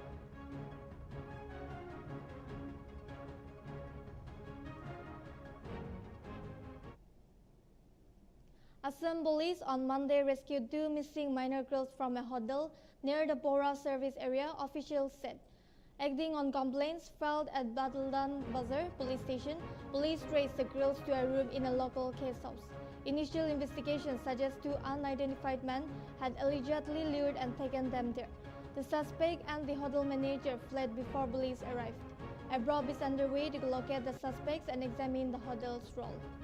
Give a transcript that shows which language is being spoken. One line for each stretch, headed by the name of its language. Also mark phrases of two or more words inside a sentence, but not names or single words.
English: Assam Police on Monday rescued 2 missing minor girls from a hotel near the Bora service area, officials said. Acting on complaints filed at Bataldan Bazar police station, police traced the girls to a room in a local case house. Initial investigations suggest 2 unidentified men had allegedly lured and taken them there. The suspect and the hotel manager fled before police arrived. A probe is underway to locate the suspects and examine the hotel's role.